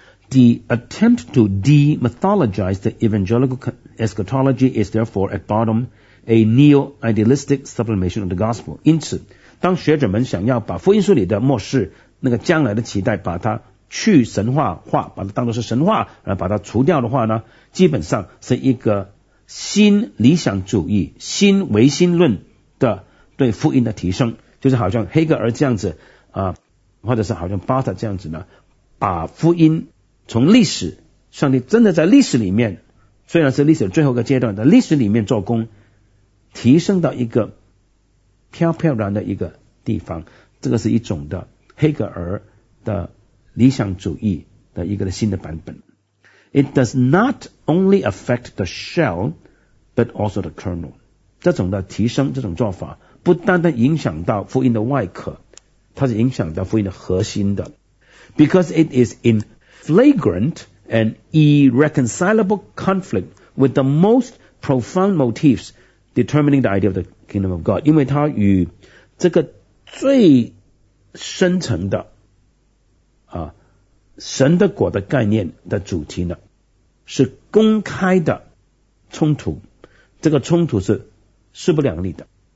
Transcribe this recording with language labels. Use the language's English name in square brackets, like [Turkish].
[English] The attempt to demythologize the evangelical eschatology is therefore at bottom a neo-idealistic sublimation of the gospel. [Chinese] 因此，当学者们想要把福音书里的末世那个将来的期待把它去神话化，把它当作是神话，然后把它除掉的话呢，基本上是一个新理想主义、新唯心论的对福音的提升，就是好像黑格尔这样子啊、或者是好像巴特这样子呢，把福音从历史，上帝真的在历史里面，虽然是历史的最后一个阶段，在历史里面做工，提升到一个飘飘然的一个地方，这个是一种的黑格尔的理想主义的一个新的版本。 [English] It does not only affect the shell but also the kernel. [Chinese] 这种的提升，这种做法不单单影响到福音的外壳，它是影响到福音的核心的。 [English] Because it is in flagrant and irreconcilable conflict with the most profound motifs determining the idea of the kingdom of God. [Chinese] 因为它与这个最深层的啊神的国的概念的主题呢是公开的冲突，这个冲突是势不两立的。